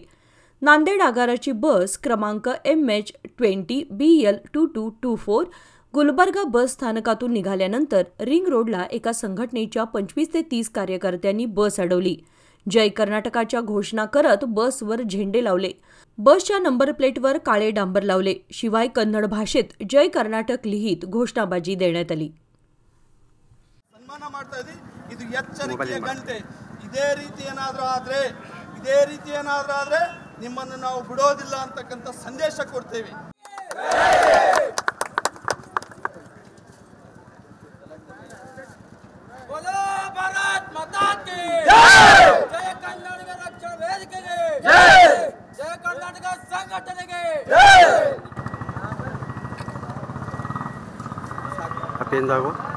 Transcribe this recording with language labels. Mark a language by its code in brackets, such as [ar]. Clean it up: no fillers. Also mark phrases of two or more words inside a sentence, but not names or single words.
[mr] नांदेड आगाराची बस क्रमांक MH20BL2224 गुलबर्गा बस स्थानकातून निघाल्यानंतर रिंग रोडला एका संघटनेच्या 25 ते 30 कार्यकर्त्यांनी बस अडवली। जय कर्नाटकाच्या घोषणा करत बसवर झेंडे लावले। बसच्या नंबर प्लेटवर काळे डांबर लावले। शिवाय कन्नड भाषेत जय कर्नाटक लिहित घोषणाबाजी देण्यात आली। [kn] सन्मान ಮಾಡ್ತಾ ಇದ್ದೀವಿ। ಇದು ಎಚ್ಚರಿಕೆಯ ಗಂಟೆ। ಇದೇ ರೀತಿ ಏನಾದರೂ ಆದ್ರೆ ನಿಮ್ಮನ್ನು ನಾವು ಬಿಡೋದಿಲ್ಲ ಅಂತಕ್ಕಂತ ಸಂದೇಶ ಕೊಡ್ತೇವೆ। [hi] बोलो भारत माता की जय, [kn] ಜಯ ಕರ್ನಾಟಕ ರಕ್ಷಣ ವೇದಿಕೆಗೆ ಜಯ, ಜಯ ಕರ್ನಾಟಕ ಸಂಘಟನೆಗೆ ಜಯ। ಅಪೇಂದಾಗೋ